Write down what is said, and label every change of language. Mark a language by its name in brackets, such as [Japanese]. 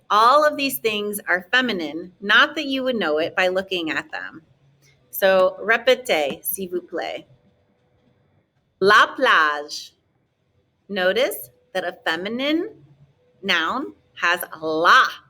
[English] All of these things are feminine, not that you would know it by looking at them. [French] So, répétez, s'il vous plaît. La plage. [English] Notice that a feminine noun has la.